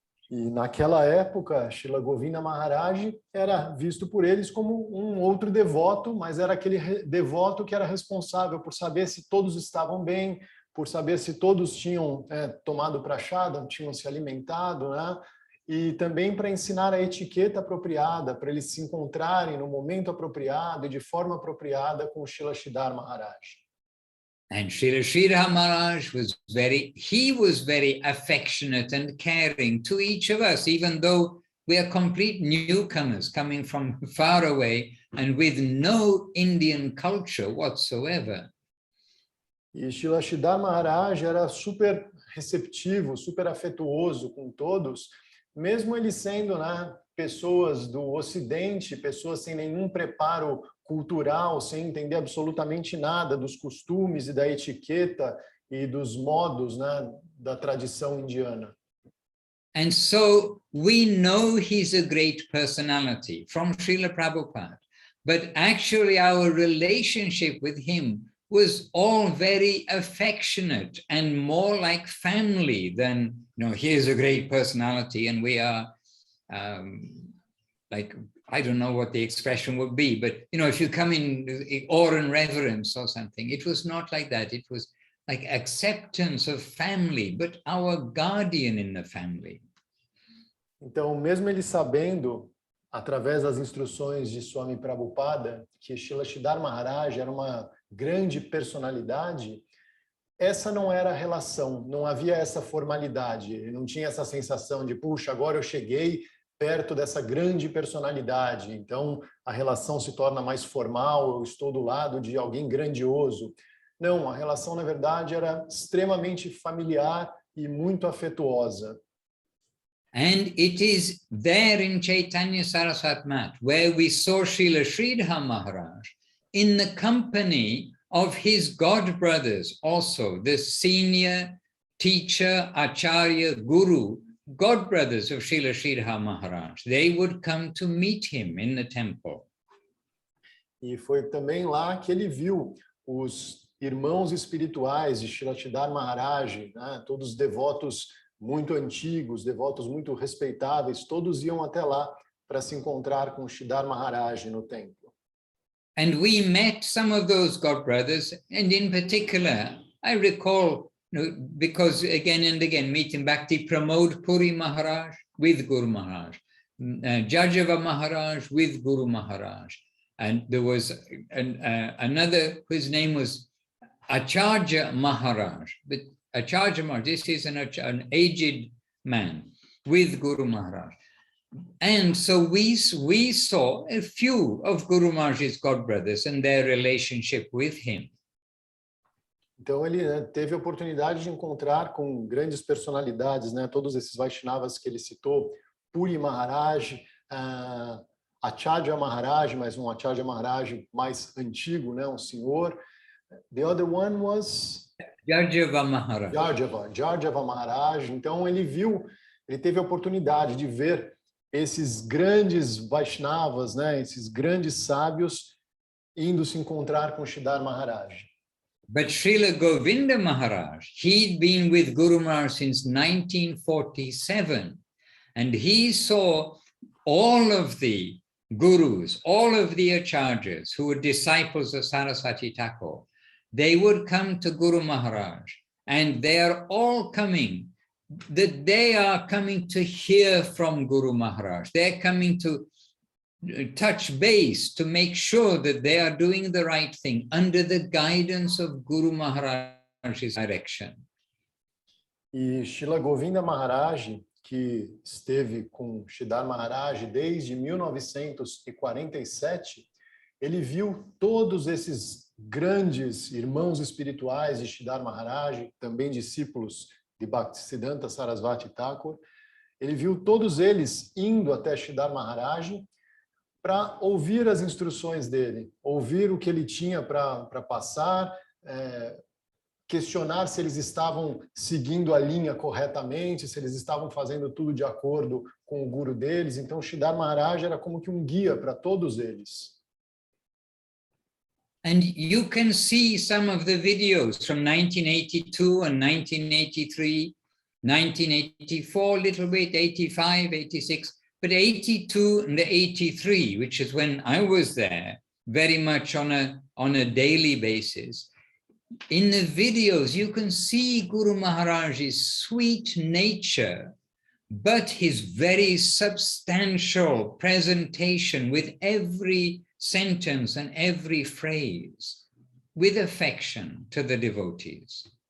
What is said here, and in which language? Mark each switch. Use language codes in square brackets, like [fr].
[pt] E naquela época, Srila Govinda Maharaj era visto por eles como um outro devoto, mas era aquele devoto que era responsável por saber se todos estavam bem, por saber se todos tinham tomado prasadam, tinham se alimentado, né? E também para ensinar a etiqueta apropriada, para eles se encontrarem no momento apropriado e de forma apropriada com o Srila Sridhar Maharaj. [en] And Srila Sridhar Maharaj was very affectionate and caring to each of us, even though we are complete newcomers coming from far away and with no Indian culture whatsoever. [pt] E Srila Sridhar Maharaj era super receptivo, super afetuoso com todos, mesmo eles sendo, né, pessoas do Ocidente, pessoas sem nenhum preparo cultural, sem entender absolutamente nada dos costumes e da etiqueta e dos modos, né, da tradição indiana. [en] And so we know he's a great personality from Srila Prabhupada, but actually our relationship with him was all very affectionate and more like family than, you know, here's a great personality and we are like, I don't know what the expression would be, but, you know, if you come in awe and reverence or something, it was not like that. It was like acceptance of family, but our guardian in the family. [pt] Então, mesmo ele sabendo, através das instruções de Swami Prabhupada, que Srila Sridhar Maharaj era uma grande personalidade, essa não era a relação, não havia essa formalidade, ele não tinha essa sensação de, puxa, agora eu cheguei perto dessa grande personalidade, então a relação se torna mais formal, eu estou do lado de alguém grandioso. Não, a relação, na verdade, era extremamente familiar e muito afetuosa. [en] And it is there in Chaitanya Saraswat Math, where we saw Srila Sridhar Maharaj in the company of his god brothers, also the senior teacher, Acharya, Guru, god brothers of Srila Sridhar Maharaj. They would come to meet him in the temple. [pt] E foi também lá que ele viu os irmãos espirituais de Srila Sridhar Maharaj, né? Todos devotos muito antigos, devotos muito respeitáveis, todos iam até lá para se encontrar com Sridhar Maharaj no templo. [en] And we met some of those godbrothers, and in particular, I recall, because again and again, meeting Bhakti Pramod Puri Maharaj with Guru Maharaj, Jajava Maharaj with Guru Maharaj, and there was another whose name was Acharya Maharaj. But Acharya Maharaj, this is an aged man with Guru Maharaj. And so we saw a few of Guru Maharaj's godbrothers and their relationship with him. [pt] Então ele teve a oportunidade de encontrar com grandes personalidades, né? Todos esses Vaishnavas que ele citou, Puri Maharaj, Acharya Maharaj, mas um Acharya Maharaj mais antigo, né? Um senhor. [en] The other one was Jajava Maharaj. Jajava Maharaj. [pt] Então ele teve a oportunidade de ver esses grandes Vaishnavas, né? Esses grandes sábios indo se encontrar com Sridhar Maharaj. [en] But Srila Govinda Maharaj, he'd been with Guru Maharaj since 1947, and he saw all of the gurus, all of the acharyas who were disciples of Saraswati Thakur. They would come to Guru Maharaj, and they are all coming, that they are coming to hear from Guru Maharaj. They're coming to touch base to make sure that they are doing the right thing under the guidance of Guru Maharaj's direction. [pt] E Srila Govinda Maharaj, que esteve com Sridhar Maharaj desde 1947, ele viu todos esses grandes irmãos espirituais de Sridhar Maharaj, também discípulos de Bhaktisiddhanta Sarasvati Thakur. Ele viu todos eles indo até Sridhar Maharaj para ouvir as instruções dele, ouvir o que ele tinha para passar, questionar se eles estavam seguindo a linha corretamente, se eles estavam fazendo tudo de acordo com o guru deles. Então, Sridhar Maharaj era como que um guia para todos eles. [en] And you can see some of the videos from 1982 and 1983, 1984, a little bit, 85, 86. But 82 and 83, which is when I was there, very much on a daily basis, in the videos you can see Guru Maharaj's sweet nature, but his very substantial presentation with every sentence and every phrase, with affection to the devotees.